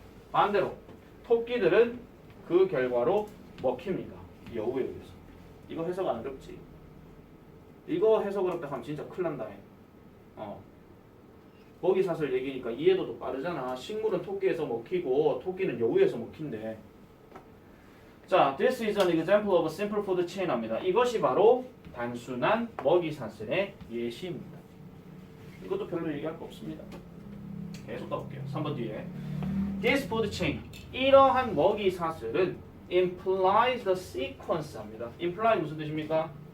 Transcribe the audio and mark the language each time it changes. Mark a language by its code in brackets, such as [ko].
[ko] 반대로 토끼들은 그 결과로 먹힙니다. 여우에 의해서. 이거 해석 안 어렵지? 이거 해석 어렵다 하면 진짜 큰일 난다. 먹이 사슬 얘기니까 이해도도 빠르잖아. 식물은 토끼에서 먹히고 토끼는 여우에서 먹힌대. [en] 자, this is an example of a simple food chain [ko] 합니다. 이것이 바로 단순한 먹이 사슬의 예시입니다. 이것도 별로 얘기할 거 없습니다. 계속 가볼게요. 3번 뒤에. This food chain. 이러한 먹이 사슬은 implies the sequence 합니다. imply 무슨 뜻입니까?